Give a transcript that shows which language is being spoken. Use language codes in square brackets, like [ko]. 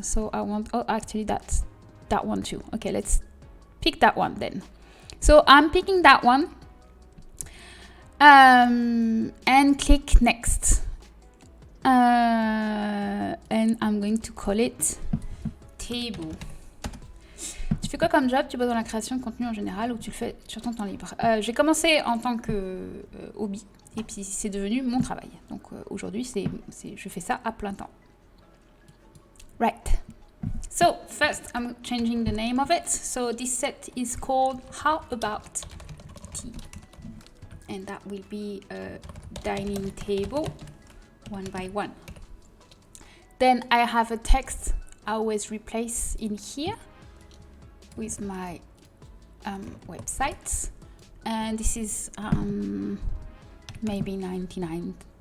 [en] So I want, oh, actually that's that one too. Okay, let's pick that one then. So I'm picking that one and click next. And I'm going to call it table. [fr] Tu fais quoi comme job? Tu bosses dans la création de contenu en général ou tu le fais sur ton temps libre? J'ai commencé en tant que hobby et puis c'est devenu mon travail. Donc aujourd'hui, je fais ça à plein temps. [en] Right. So first, I'm changing the name of it. So this set is called How About Tea? And that will be a dining table 1 by 1. Then I have a text I always replace in here with my website, and this is maybe 99.